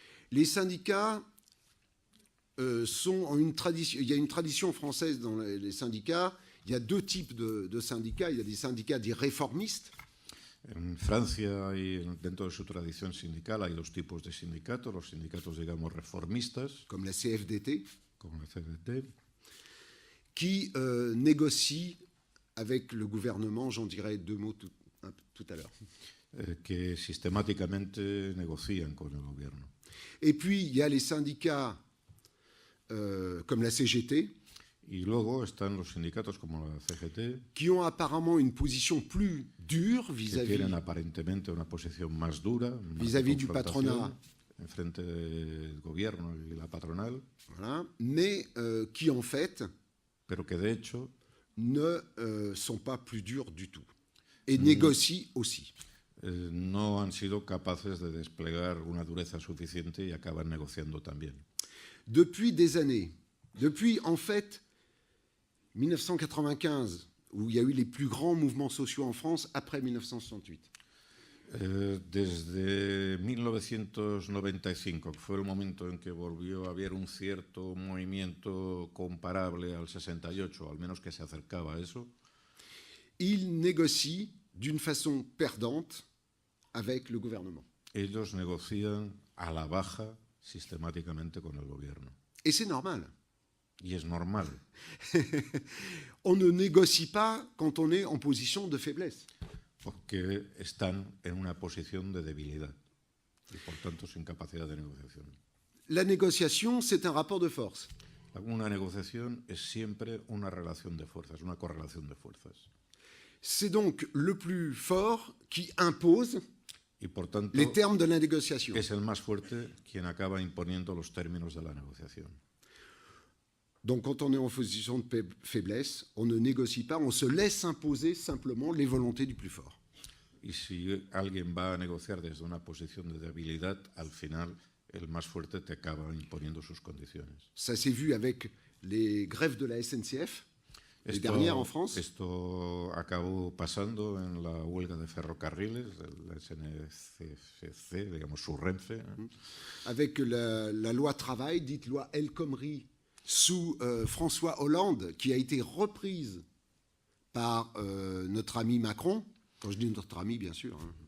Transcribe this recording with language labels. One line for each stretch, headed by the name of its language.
French: Les syndicats sont une tradition. Il y a une tradition française dans les syndicats. Il y a deux types de syndicats. Il y a des syndicats dits réformistes.
Spanish: En Francia y dentro de su tradición sindical hay dos tipos de sindicatos, los sindicatos, digamos, reformistas,
French: comme la CFDT,
Spanish: como la CGT,
French: qui négocient avec le gouvernement. J'en dirai deux mots tout à l'heure.
Spanish: que sistemáticamente negocian con el gobierno.
French: Et puis, il y a les syndicats comme la CGT,
Spanish: Y luego están los sindicatos como la CGT,
French: qui ont apparemment une position plus dure
Spanish: que
French: vis-à-vis
Spanish: tienen aparentemente una posición más dura, más de
French: vis-à-vis du
Spanish: confrontación
French: patronat,
Spanish: en frente del gobierno y la patronal,
French: voilà, mais qui en fait
Spanish: pero que de hecho
French: ne sont pas plus durs du tout et négocient aussi.
Spanish: no han sido capaces de desplegar una dureza suficiente y acaban negociando también.
French: Depuis des années, depuis en fait 1995, où il y a eu les plus grands mouvements sociaux en France après 1968.
Spanish: Desde 1995, que fue el momento en que volvió a haber un cierto movimiento comparable al 68, al menos que se acercaba a eso,
French: Ils négocient d'une façon perdante avec le gouvernement.
Spanish: ellos negocian a la baja sistemáticamente con el gobierno.
French: Et c'est normal.
Spanish: Y es normal,
French: On ne négocie pas quand on est en position de faiblesse.
Spanish: porque están en una posición de debilidad y por tanto sin capacidad de negociación.
French: La négociation, c'est un rapport de force.
Spanish: Una negociación es siempre una relación de fuerzas, una correlación de fuerzas.
French: C'est donc le plus fort qui impose
Spanish: Y por tanto
French: les termes de la négociation.
Spanish: es el más fuerte quien acaba imponiendo los términos de la negociación.
French: Donc quand on est en position de faiblesse, on ne négocie pas, on se laisse imposer simplement les volontés du plus fort.
Spanish: Y si alguien va a negociar desde una posición de debilidad, al final el más fuerte te acaba imponiendo sus condiciones.
French: Ça s'est vu avec les grèves de la SNCF, les dernières en France.
Spanish: Esto acabó pasando en la huelga de ferrocarriles, del SNCF, digamos su Renfe,
French: Avec la loi travail, dite loi El Khomri, sous François Hollande, qui a été reprise par notre ami Macron. Quand je dis notre ami, bien sûr.